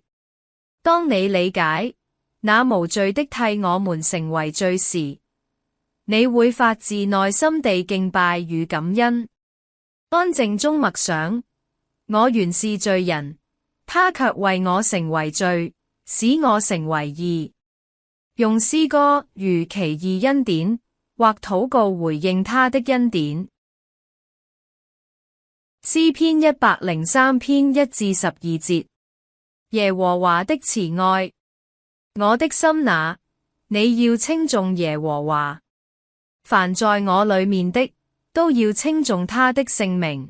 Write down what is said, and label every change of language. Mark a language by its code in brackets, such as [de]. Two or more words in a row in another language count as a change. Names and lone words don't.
[zh] 當你理解那無罪的替我們成為罪時，你會發自內心地敬拜與感恩。安靜中默想，我原是罪人，他卻為我成為罪，使我成為義。用詩歌如奇異恩典，或禱告回應他的恩典。詩篇103篇1至12節。耶和華的慈愛，我的心哪，你要稱頌耶和華。凡在我裏面的，都要稱頌他的聖名。